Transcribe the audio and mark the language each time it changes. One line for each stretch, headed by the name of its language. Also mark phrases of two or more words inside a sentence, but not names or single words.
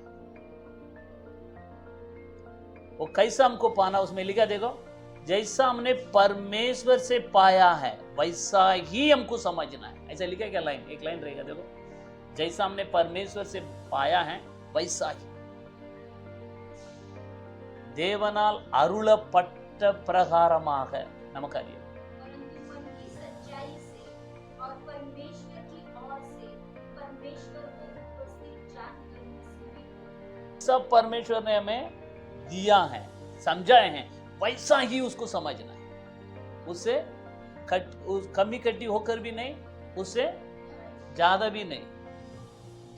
Hindi: वो कैसा हमको पाना, उसमें लिखा देखो, जैसा हमने परमेश्वर से पाया है वैसा ही हमको समझना है। ऐसा लिखा क्या लाइन, एक लाइन रहेगा देखो, जैसा हमने परमेश्वर से पाया है वैसा ही
Tamil: தேவனால் அருளப்பட்ட பிரகாரமாக நமக்கு அறியும்।
Hindi: परंतु मन की सच्चाई से और परमेश्वर की ओर से परमेश्वर को उपस्थित जानकर मसीह सब परमेश्वर ने हमें दिया है, समझाए हैं, वैसा ही उसको समझना है। उससे कमी कट्टी होकर भी नहीं, उससे ज्यादा भी नहीं।